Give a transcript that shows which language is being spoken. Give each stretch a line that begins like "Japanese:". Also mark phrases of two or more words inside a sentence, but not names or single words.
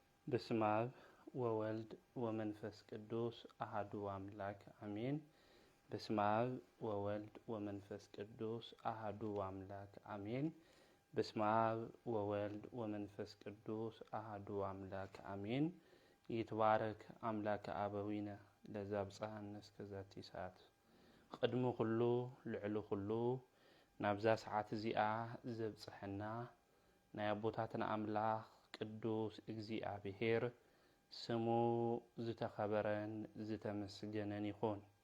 Geez: በስመ አብ ወወልድ ወመንፈስ ቅዱስ አሐዱ አምላክ አሜን። በስመ አብ ወወልድ ወመንፈስ ቅዱስ አሐዱ አምላክ አሜን። በስመ አብ ወወልድ ወመንፈስ ቅዱስ አሐዱ አምላክ አሜን። ይትባረክ አምላከ አበዊነ ለዘብጽሐነ እስከዛቲ ሰዓት።
Tigrinya: ቅድሚ ኩሉ ልዕሊ ኩሉ ናብዛ ሰዓት እዚኣ ዘብጽሐና ናይ አቦታትና አምላክ ቅዱስ እግዚአብሔር ስሙ ዝተኸበረን ዝተመስገነን ይኹን።